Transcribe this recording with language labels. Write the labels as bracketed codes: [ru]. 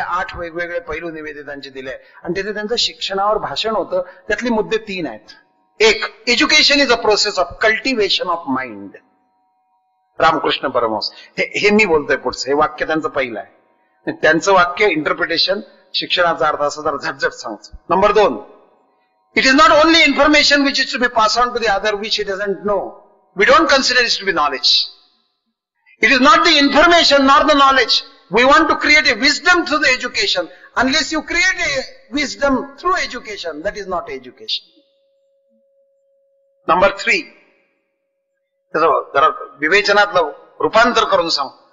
[mr] 8 वेगवेगळे पैलू निवेदितांचे दिले आणि तिथे त्यांचं शिक्षणावर भाषण होतं. त्यातले मुद्दे 3 आहेत. एक, [en] Education is a process of cultivation of mind. [mr] Ramakrishna Paramhans. हे मी बोलतोय पुढचं, हे वाक्य त्यांचं पहिलं आहे. त्यांचं वाक्य इंटरप्रिटेशन, शिक्षणाचा अर्थ असं जर झटझट सांगतो. Number 2, [en] it is not only information which is to be passed on to the other which he doesn't know. We don't consider it to be knowledge. It is not the information nor the knowledge. We want to create a wisdom through the education. Unless you create a wisdom through education, that is not education. Number 3, [mr] जरा विवेचनातलं रूपांतर करून सांग.